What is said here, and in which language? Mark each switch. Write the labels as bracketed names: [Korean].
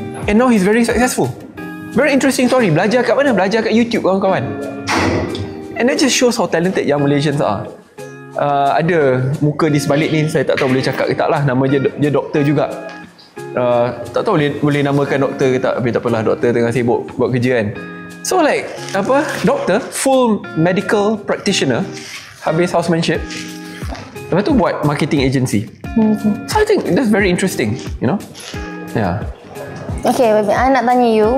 [English] And now he's very successful. Very interesting story. [Malay] Belajar kat mana? Belajar kat YouTube, kawan-kawan. [English] And that just shows how talented young Malaysians are. [Malay] Ada muka di sebalik ni, saya tak tahu boleh cakap ke tak lah. Nama dia doktor juga. Tak tahu boleh namakan doktor ke tak. Tapi tak apalah, doktor tengah sibuk buat kerja kan. [English] So like, doktor, full medical practitioner, habis housemanship. [Malay] Lepas tu buat marketing agency. [English] So I think that's very interesting, you know. Yeah. [Malay] Okay, baby, I nak tanya you.